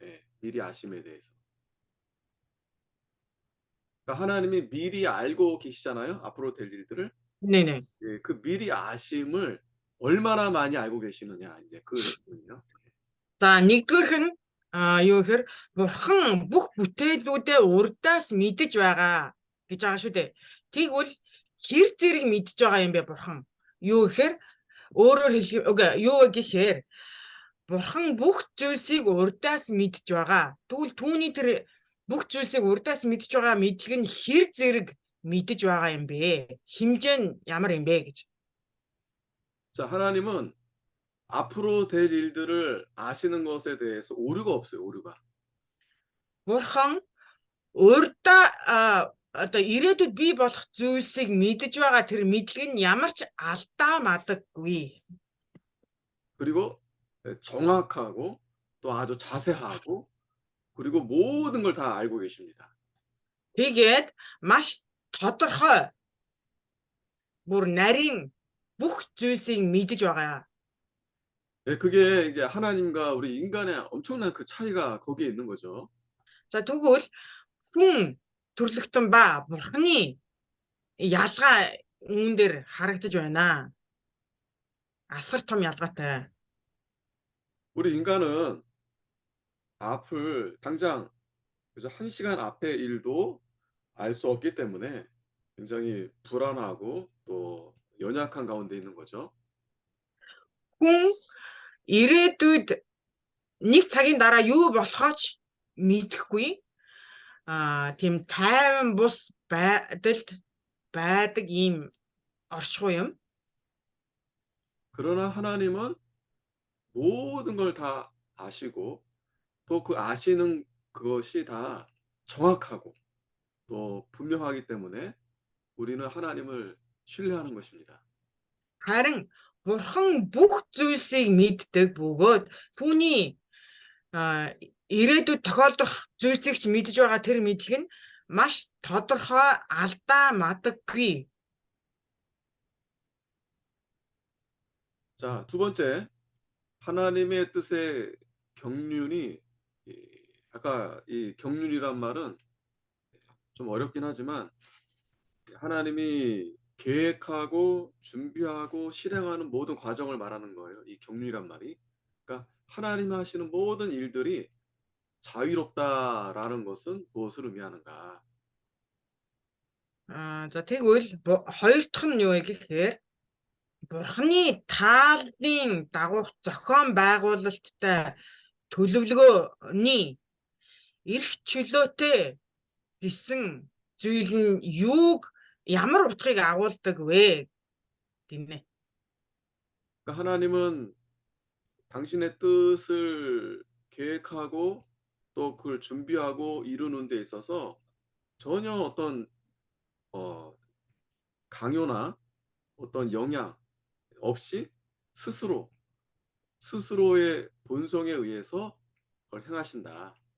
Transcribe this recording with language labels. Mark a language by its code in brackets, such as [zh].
[ko] 예, 미리 아심에 대해서. 그러니까 하나님이 미리 알고 계시잖아요. 앞으로 될 일들을. 네네. 예, 그 미리 아심을 얼마나 많이 알고 계시느냐 이제 그 질문이요. [mn] За нэгдүгээрх нь юу гэхээр бурхан бүх бүтээлүүдээ урдаас мэдэж байгаа гэж байгаа шүү дээ. Тэгвэл хэр зэрэг мэдж байгаа юм бэ бурхан? Юу гэхээр өөрөөр юу гэхээр бурхан бүх зүйлсийг урдаас мэдж байгаа. Тэгвэл түүний тэр бүх зүйлсийг урдаас мэдж байгаа мэдлэг нь хэр зэрэг мэдж байгаа юм бэ? Хэмжээ нь ямар юм бэ гэж. [ko] 자, 하나님은 앞으로 될 일들을 아시는 것에 대해서 오류가 없어요. 오류가. [mn] бурхан урдаа одоо ирээдүйд бий болох зүйлсийг мэдж байгаа тэр мэдлэг нь ямар ч алдаа мадаггүй. [ko] 그리고 정확하고 또 아주 자세하고 그리고 모든 걸 다 알고 계십니다. [mn] Тэгээд маш тодорхой бүр нарийн бүх зүйлсийг мэдж байгаа. [ko] 예, 그게 이제 하나님과 우리 인간의 엄청난 그 차이가 거기에 있는 거죠. [mn] За тэгвэл хүн төрлөختөн ба бурханы ялгаа үүн дээр харагдаж байна. Асар том ялгаатай. [ko] 우리 인간은 앞을 당장 그래서 1시간 앞의 일도 알 수 없기 때문에 굉장히 불안하고 또 연약한 가운데 있는 거죠. [mn] Хүн ирээдүйд нэг цагийн дараа юу болохооч мэдэхгүй тийм тайван бус байдалд байдаг ийм оршихуй юм. [ko] 그러나 하나님은 모든 걸 다 아시고 또 그 아시는 그것이 다 정확하고 또 분명하기 때문에 우리는 하나님을 신뢰하는 것입니다. [mn] Харин бурхан бүх зүйлсийг мэддэг бөгөөд түүний ирээдүйд тохиолдох зүйлсийг ч мэдж байгаа тэр мэдлэг нь маш тодорхой алдаа мадаггүй. [ko] 자, 두 번째, 하나님의 뜻의 경륜이 아까 이 경륜이란 말은 좀 어렵긴 하지만 하나님이 계획하고 준비하고 실행하는 모든 과정을 말하는 거예요. 이 경륜이란 말이. 그러니까 하나님이 하시는 모든 일들이 자유롭다라는 것은 무엇을 의미하는가? [mn] За тэгвэл хоёр дахь нь юу вэ гэхээр Бурхны тааллын дагуух зохион байгуулалттай төлөвлөгөөний эрх чөлөөтэй гэсэн зүйл нь ямар утгыг агуулдаг вэ гинэ. [ko] 그러니까 하나님은 당신의 뜻을 계획하고 또 그걸 준비하고 이루는 데 있어서 전혀 어떤 어 강요나 어떤 영향 없이 스스로, 스스로의 본성에 의해서 그걸 행하신다.